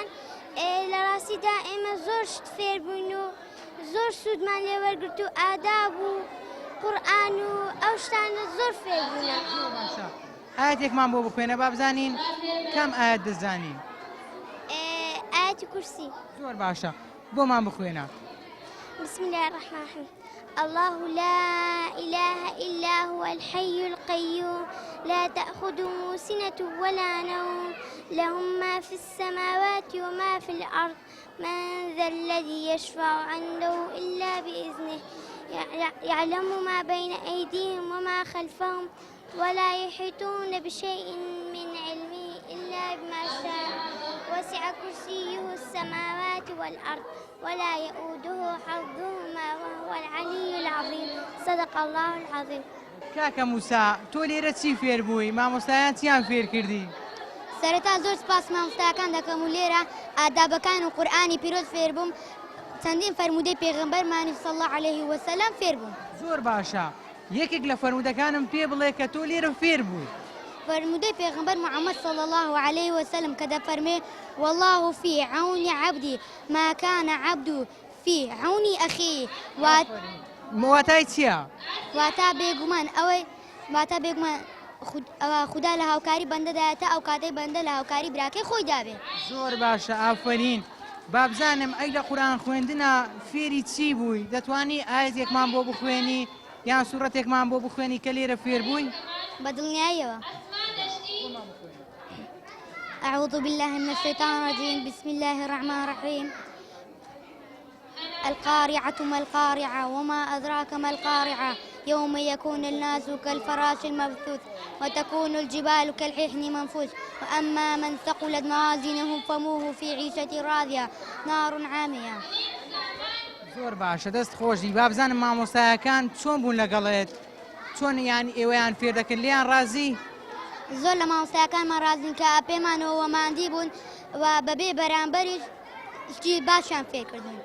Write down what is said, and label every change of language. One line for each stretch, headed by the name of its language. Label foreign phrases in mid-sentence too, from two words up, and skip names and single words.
Central Kurdish: لە ڕاستیدا ئێمە زۆر شت فێر بووین و زۆر سوودمان لێ وەرگرت و ئاداب و قورئان و ئەو شتانە زۆر فێر بوونە. ئاەتێکمان بۆ بخوێنە با بزانین کەم ئاەت دەزانین. ئاەتی کورسی. زۆر باشە بۆمان بخوێنە.
Arabic: بسم الله الرحمن الرحيم. الله لا إله إلا هو الحي القيوم لا تأخذه سنة ولا نوم له ما في السماوات وما في الأرض من ذا الذي يشفع عنده إلا بإذنه يعلم ما بين أيديهم وما خلفهم ولا يحيطون بشيء من علمه إلا بما شاء وسع كرسيه السماوات والأرض ولا يؤوده حظهما وهو العلي العظيم. صدق الله العظيم.
Central Kurdish: کاکە موسا تۆ لێرە چی فێر بووی؟ مامۆستایان چیان فێر کردی؟ سەرەتا زۆر سپاس مامۆستاکان دەکەم و لێرە ئادابەکان و قورئانی پیرۆز فێر بووم. چەندین فەرمودەی پێغەمبەرمانی
Arabic: صلی الله علیه وسلم
Central Kurdish: فێر بووم. زۆر باشە. یەکێک لە فەرمودەکانم پێ بڵێ کە تۆ لێرە فێر بووی. فرمودي پیغمبر
Arabic: محمد صلى الله عليه وسلم كذا فرمي والله في عون عبدي ما كان عبده في عون أخيه
Central Kurdish: مواتای چییە؟ واتا بێگومان ئەوەی واتا بێگومان خوددا لە هاوکاری بەندەدایەتە ئەو کاتەی بەندە لە هاوکاری براکەی خۆی دابێ. زۆر باشە ئافرین. با بزانم ئەی لە قورئان خوێندنە فێری چی بووی؟ دەتوانی ئاەتێکمان بۆ بخوێنی یان سوورەتێکمان بۆ بخوێنی کە لێرە فێر بووی؟ بەدڵنیاییەوە.
Arabic: أعوذ بالله من الشيطان الرجيم. بسم الله الرحمن الرحيم. القارعة ما القارعة وما أدراك ما القارعة يوم يكون الناس كالفراش المبثوث وتكون الجبال كالعهن منفوش وأما من ثقلت موازينه فموه في عيشة راضية نار عامية.
Central Kurdish: زۆر باشە دەست خۆشی. با بزانم مامۆستایەکان چۆن بوون لەگەڵێت؟ چۆن یان ئێوەیان فێر دەکرد لیان ڕازی؟ زۆر لە مامۆستایەکانمان ڕازین کە پێمانەوە ماندی بوون و بەبێ بەرامبەریش شتی باشیان فێرکردن.